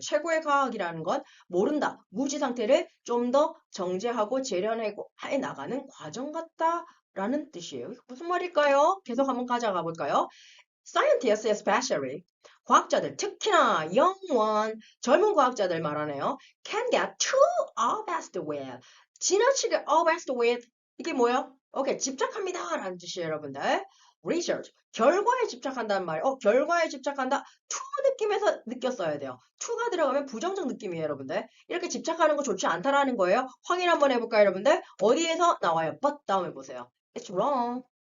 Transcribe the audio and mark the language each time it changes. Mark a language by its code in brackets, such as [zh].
[ko] 최고의 과학이라는 건 모른다. 무지 상태를 좀 더 정제하고 재련해 나가는 과정 같다라는 뜻이에요. 무슨 말일까요? 계속 한번 가져가 볼까요? [en] Scientists especially [ko] 과학자들 특히나 young 젊은 과학자들 말하네요. [en] Can get too obsessed with [ko] 지나치게 [en] obsessed with [ko] 이게 뭐예요? 오케이 집착합니다 라는 뜻이에요 여러분들. Research 결과에 집착한다는 말이에요. 결과에 집착한다. to 느낌에서 느꼈어야 돼요. to가 들어가면 부정적 느낌이에요 여러분들. 이렇게 집착하는 거 좋지 않다라는 거예요. 확인 한번 해볼까요 여러분들? 어디에서 나와요? but 다음에 보세요. [en] It's wrong.